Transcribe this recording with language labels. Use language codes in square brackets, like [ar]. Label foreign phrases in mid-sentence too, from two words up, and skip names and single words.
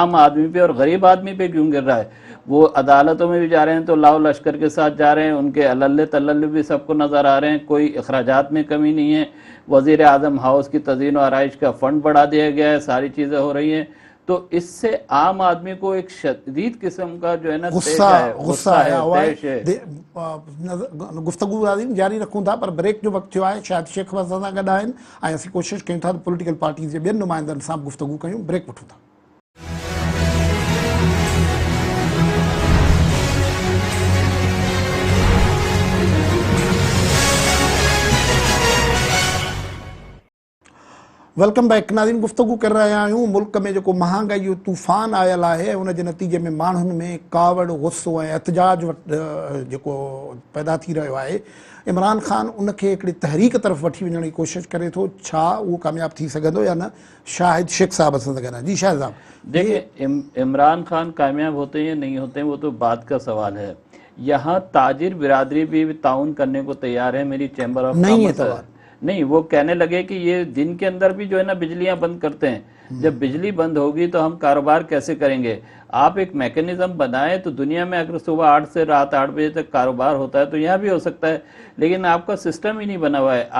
[ur] عام آدمی پہ اور غریب آدمی پہ کیوں گر رہا ہے؟ وہ عدالتوں میں بھی جا رہے ہیں تو لاؤ لشکر کے ساتھ جا رہے ہیں، ان کے اللے تللے بھی سب کو نظر آ رہے ہیں، کوئی اخراجات میں کمی نہیں ہے. وزیر اعظم ہاؤس کی تزئین اور آرائش کا فنڈ بڑھا دیا گیا ہے، ساری چیزیں ہو رہی ہیں. تو اس سے عام آدمی کو ایک شدید قسم کا جو ہے نا غصہ ہے, طیش ہے. [sd] गुफ्तगू जारी रखूं था, पर ब्रेक जो वक्त थियो आहे, शायद शेख असां सां गॾु आहिनि ऐं असीं कोशिशि कयूं था [en] political parties [sd] जे ॿियनि नुमाइंदनि सां गुफ्तगू कयूं। ब्रेक वठूं था। [en] welcome back [ur] ناظرین، گفتگو کر رہا ہوں [sd] मुल्क में जो महांगाई जो तूफ़ान आयल है उन जे नतीजे में माण्हुनि में कावड़, गुस्सो ऐं एहतजाज जो पैदा थी रहियो आहे। इमरान ख़ान उनखे हिकिड़ी तहरीक तरफ़ वठी वञण जी कोशिशि करे थो, छा उहो कामयाब थी सघंदो या न? शाहिद शेख साहब असां सां गॾु आहिनि। [ur] جی شاہد صاحب, دیکھیے عمران خان کامیاب ہوتے ہیں یا نہیں ہوتے ہیں وہ تو بات کا سوال ہے. یہاں تاجر برادری بھی تعاون کرنے کو تیار ہے. میری [en] chamber of [ur] نہیں ہے کامرس نہیں، وہ کہنے لگے کہ یہ دن کے اندر بھی جو ہے نا بجلیاں بند کرتے ہیں. جب بجلی بند ہوگی تو ہم کاروبار کیسے کریں گے؟ آپ ایک میکانزم بنائیں تو دنیا میں اگر صبح 8 سے رات 8 بجے تک کاروبار ہوتا ہے تو یہاں بھی ہو سکتا ہے، لیکن آپ کا سسٹم ہی نہیں بنا ہوا ہے.